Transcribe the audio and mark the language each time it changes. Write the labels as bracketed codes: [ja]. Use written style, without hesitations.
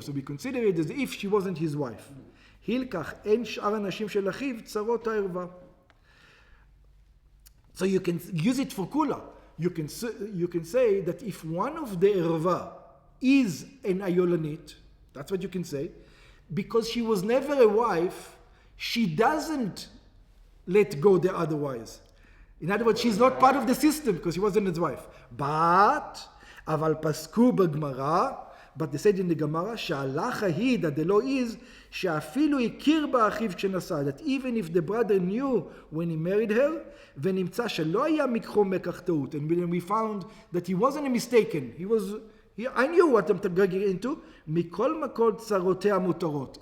[en] So we consider it as if she wasn't his wife. [he] הילקח אין שאר הנשים של אחיו צרות הערווה. [en] So you can use it for kula. You can say that if one of the ערווה is an היולנית, that's what you can say, because she was never a wife, she doesn't let go the other wives. In other words, she's not part of the system because she wasn't his wife. But, [he] אבל פסקו בגמרא, [en] but they said in the Gemara, [he] שהלכה היא, [en] that the law is, [he] שאפילו הכיר בה אחיו כשנשא, [en] that even if the brother knew when he married her, [he] ונמצא שלא היה מקחו מקח טעות, [en] and we found that he wasn't mistaken, I knew what I'm getting into, [he] מכל מקור צרותיה מותרות.